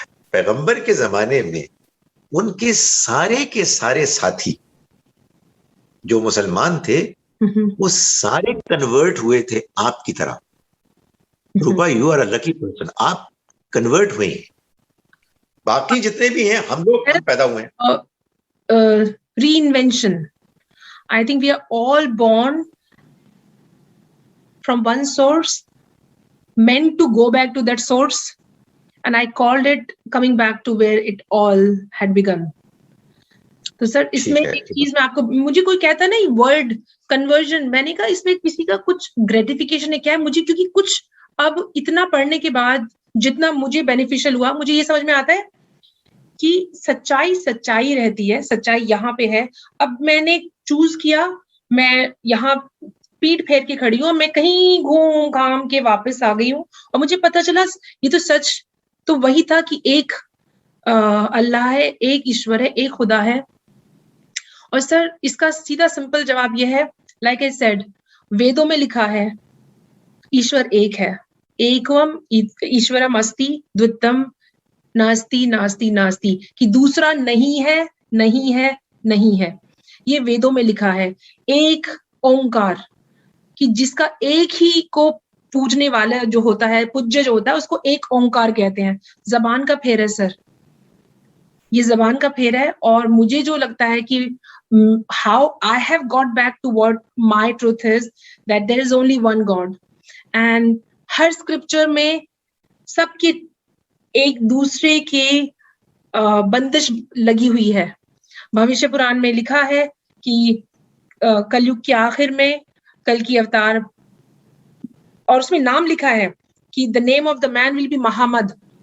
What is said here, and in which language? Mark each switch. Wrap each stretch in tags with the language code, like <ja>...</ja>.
<ur>پیغمبر کے زمانے میں ان کے سارے ساتھی جو مسلمان تھے وہ سارے کنورٹ ہوئے تھے آپ کی طرح. Rupa</ur> <en>you are a lucky person,</en> <ur>آپ کنورٹ ہوئے ہیں. باقی جتنے بھی ہیں ہم لوگ پیدا ہوئے ہیں.</ur> <en>Reinvention. I think we are all born from one source, meant to go back to that source, and I called it coming back to where it all had begun.</en> <ur>تو سر اس میں ایک چیز میں آپ کو، مجھے کوئی کہتا نہیں ورڈ کنورژن، میں نے کہا اس میں کسی کا کچھ گریٹیفیکیشن ہے کیا؟ مجھے کیونکہ کچھ اب اتنا پڑھنے کے بعد جتنا مجھے بینیفیشل ہوا، مجھے یہ سمجھ میں آتا ہے کہ سچائی رہتی ہے، سچائی یہاں پہ ہے. اب میں نے چوز کیا، میں یہاں پیٹ پھیر کے کھڑی ہوں، میں کہیں گھوم گھام کے واپس آ گئی ہوں، اور مجھے پتا چلا یہ تو سچ تو وہی تھا کہ ایک اللہ ہے، ایک ایشور ہے، ایک خدا ہے. اور سر اس کا سیدھا سمپل جواب یہ ہے،</ur> <en>like I said,</en> <ur>ویدوں میں لکھا ہے ایشور ایک ہے،</ur> <sa>ایکوم ایشورم استی دوتم ناستی ناستی</sa> <ur>ناستی، کہ دوسرا نہیں ہے نہیں ہے نہیں ہے. یہ ویدوں میں لکھا ہے. ایک اومکار، کہ جس کا ایک ہی کو پوجنے والا جو ہوتا ہے، پوجیہ جو ہوتا ہے، اس کو ایک اومکار کہتے ہیں. زبان کا پھیر ہے سر، یہ زبان کا پھیر ہے. اور مجھے جو لگتا ہے کہ</ur> <en>how I have got back to what my truth is, that there is only one God.</en> <ur>And Hare scripture میں سب کے ایک دوسرے کے بندش لگی ہوئی ہے. بھوشیہ پران میں لکھا ہے کہ کلयुگ کے آخر میں کل کی اوتار، اور اس میں نام لکھا ہے کہ</ur> <en>the name of the man will be Muhammad.</en>